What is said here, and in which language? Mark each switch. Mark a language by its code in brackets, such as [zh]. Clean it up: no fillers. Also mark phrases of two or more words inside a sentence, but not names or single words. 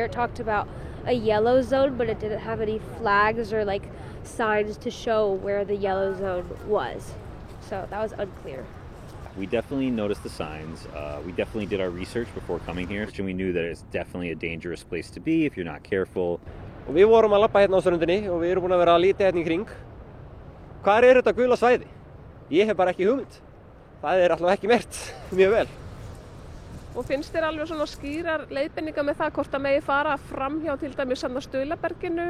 [en] It talked about a yellow zone, but it didn't have any flags or like signs to show where the yellow zone was. So that was unclear. We definitely noticed the signs. We definitely did our research before coming here, and we knew that it's definitely a dangerous place to be if you're not careful. [is] Og við vorum að labba hérna á ströndinni og við erum búin að vera að líta hérna í kring. Hvar þetta gula svæði? Ég hef bara ekki hugmynd. Það alltaf ekki mert mjög vel. Og finnst þér alveg svona skýrar leiðbeiningar með það hvort að megi fara fram hjá til dæmis Stuðlaberginu?